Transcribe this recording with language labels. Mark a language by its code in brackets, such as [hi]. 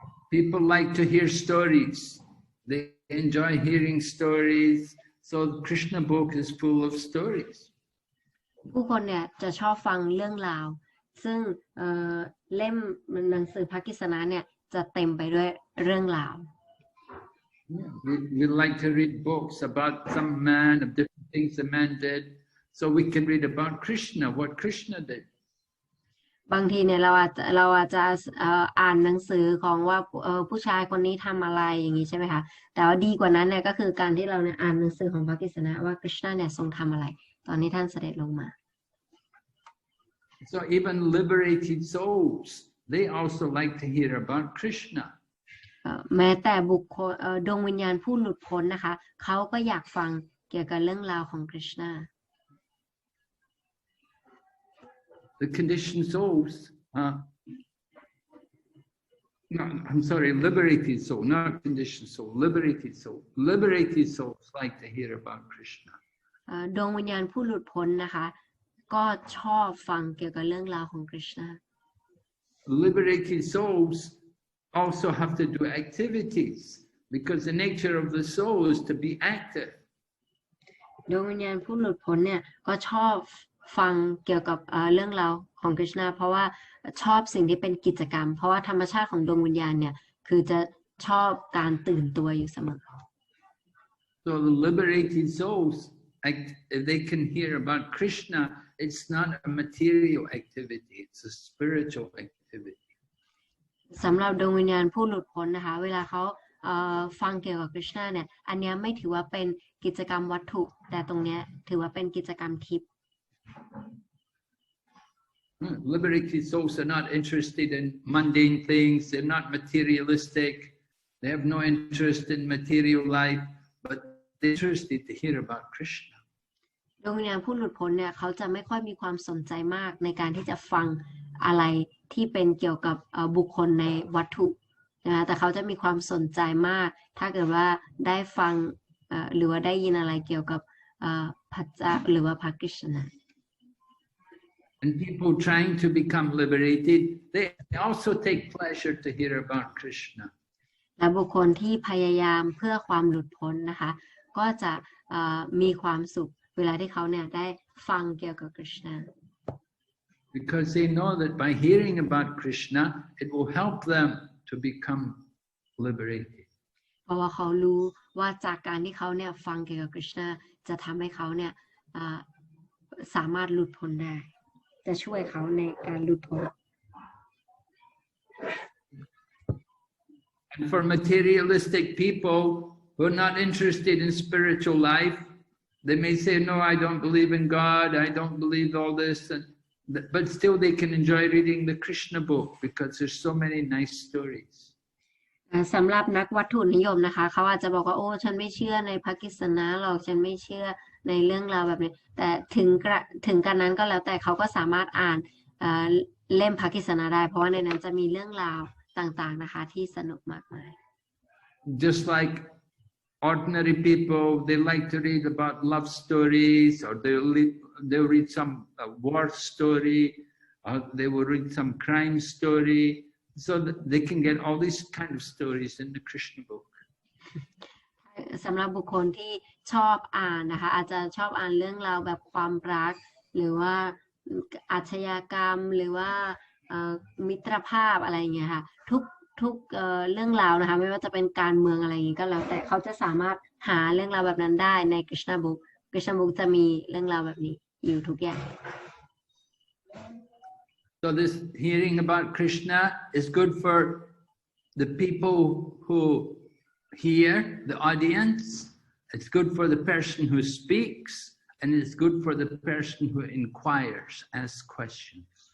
[en] People like to hear stories. They enjoy hearing stories. So Krishna book is full of stories. [th] ผู้คนเนี่ยจะชอบฟังเรื่องราวซึ่งเล่มหนังสือพระกิษณะเนี่ยจะเต็มไปด้วยเรื่องราว [en] We like to read books about some man of different things the man did, so we can read about Krishna, what Krishna did. [th] บางทีเนี่ยเราอาจจะอ่านหนังสือของว่าผู้ชายคนนี้ทำอะไรอย่างนี้ใช่ไหมคะแต่ว่าดีกว่านั้นเนี่ยก็คือการที่เราเนี่ยอ่านหนังสือของพระกฤษณะว่ากฤษณะเนี่ยทรงทำอะไรตอนนี้ท่านเสด็จลงมา [en] So even liberated souls, they also like to hear about Krishna. [th] แม้แต่บุคคลดวงวิญญาณผู้หลุดพ้นนะคะเขาก็อยากฟังเกี่ยวกับเรื่องราวของกฤษณะ [en] The conditioned souls, no, I'm sorry, liberated soul, not conditioned soul, liberated soul. Liberated souls like to hear about Krishna. [th] ดวงวิญญาณผู้หลุดพ้นนะคะก็ชอบฟังเกี่ยวกับเรื่องราวของกฤษณะ [en] Liberated souls also have to do activities because the nature of the soul is to be active. [th] ดวงวิญญาณผู้หลุดพ้นเนี่ยก็ชอบฟังเกี่ยวกับเรื่องราวของกฤษณะเพราะว่าชอบสิ่งที่เป็นกิจกรรมเพราะว่าธรรมชาติของดวงวิญญาณเนี่ยคือจะชอบการตื่นตัวอยู่เสมอ [en] So the liberated souls, if they can hear about Krishna, it's not a material activity, it's a spiritual activity. [th] สำหรับดวงวิญญาณผู้หลุดพ้นนะคะเวลาเขาฟังเกี่ยวกับคริชนาเนี่ยอันนี้ไม่ถือว่าเป็นกิจกรรมวัตถุแต่ตรงนี้ถือว่าเป็นกิจกรรมทิพย์ [en] Liberated souls are not interested in mundane things. They're not materialistic. They have no interest in material life, but they're interested to hear about Krishna. [th] ดวงวิญญาณผู้หลุดพ้นเนี่ยเขาจะไม่ค่อยมีความสนใจมากในการที่จะฟังอะไรที่เป็นเกี่ยวกับบุคคลในวัตถุนะแต่เขาจะมีความสนใจมากถ้าเกิดว่าได้ฟังหรือว่าได้ยินอะไรเกี่ยวกับพระเจ้าหรือว่าพระกฤษณะ [en] And people trying to become liberated, they also take pleasure to hear about Krishna. [th] และบุคคลที่พยายามเพื่อความหลุดพ้นนะคะก็จะมีความสุขเวลาที่เขาเนี่ยได้ฟังเกี่ยวกับคริชนา [en] Because they know that by hearing about Krishna, it will help them to become liberated. [th] เพราะว่าเขารู้ว่าจากการที่เขาเนี่ยฟังเกี่ยวกับคริชนาจะทำให้เขาเนี่ยสามารถหลุดพ้นได้จะช่วยเขาในการหลุดพ้น [en] And for materialistic people who are not interested in spiritual life, they may say, no, I don't believe in God, I don't believe all this, but still they can enjoy reading the Krishna book because there's so many nice stories. [th] สำหรับนักวัตถุนิยมนะคะเขาอาจจะบอกว่าโอ้ฉันไม่เชื่อในพระกฤษณะหรอกฉันไม่เชื่อในเรื่องราวแบบนี้แต่ถึงกันนั้นก็แล้วแต่เขาก็สามารถอ่านเล่มพระกฤษณะได้เพราะว่าในนั้นจะมีเรื่องราวต่างๆนะคะที่สนุกมากมาย [en] Just like ordinary people, they like to read about love stories, or they'll read some war story, or they will read some crime story, so that they can get all these kind of stories in the Krishna book. [th] สำหรับบุคคลที่ชอบอ่านนะคะอาจจะชอบอ่านเรื่องราวแบบความรักหรือว่าอาชญากรรมหรือว่ามิตรภาพอะไรอย่างเงี้ยค่ะทุกเรื่องราวนะคะไม่ว่าจะเป็นการเมืองอะไรอย่างงี้ก็แล้วแต่เขาจะสามารถหาเรื่องราวแบบนั้นได้ใน Krishna Book Krishna Book จะมีเรื่องราวแบบนี้อยู่ทุกอย่าง [en] So this hearing about Krishna is good for the people who hear, the audience. It's good for the person who speaks, and it's good for the person who inquires, asks questions.